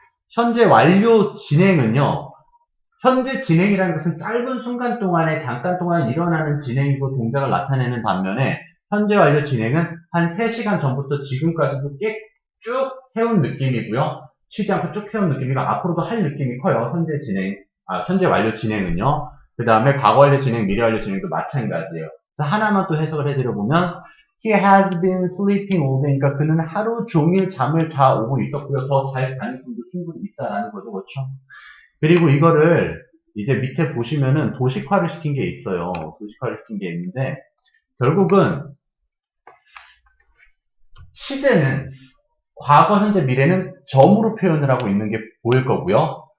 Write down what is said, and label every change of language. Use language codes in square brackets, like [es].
[ko] 현재 완료 진행은요. 현재 진행이라는 것은 짧은 순간 동안에 잠깐 동안 일어나는 진행이고 동작을 나타내는 반면에 현재 완료 진행은 한 3시간 전부터 지금까지도 쭉 해온 느낌이고요. 쉬지 않고 쭉 해온 느낌이고 앞으로도 할 느낌이 커요. 현재 완료 진행은요. 그 다음에 과거 완료 진행, 미래 완료 진행도 마찬가지예요. 그래서 하나만 또 해석을 해드려보면 [en] He has been sleeping all day. [ko] 그러니까 그는 하루 종일 잠을 다 오고 있었고요. 더 잘 가능성도 충분히 있다라는 거죠. 그렇죠? 그리고 이거를 이제 밑에 보시면은 도식화를 시킨 게 있어요. 도식화를 시킨 게 있는데 결국은 시제는 과거, 현재, 미래는 점으로 표현을 하고 있는 게 보일 거고요.